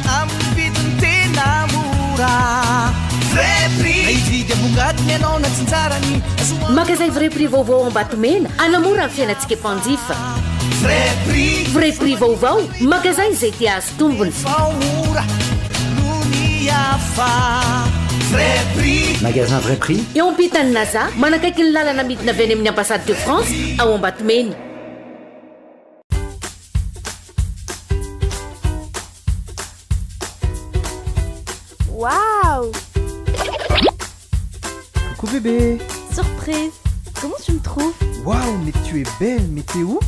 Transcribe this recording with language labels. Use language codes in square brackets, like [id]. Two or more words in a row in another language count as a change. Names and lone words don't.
[mg] Magasin Vrai Prix vaovao Ambatomena anamora amin'ny fiainantsika mpanjifa. Vrai Prix vaovao magasin izay tia azo tombony. Magasin Vrai Prix eo ampitany Naza manakaiky ny lalana midina avy any amin'ny [fr] ambassade de France [mg] ao Ambatomena. [fr] Waouh! Coucou bébé! Surprise! Comment tu me trouves? Waouh, mais tu es belle, mais t'es où?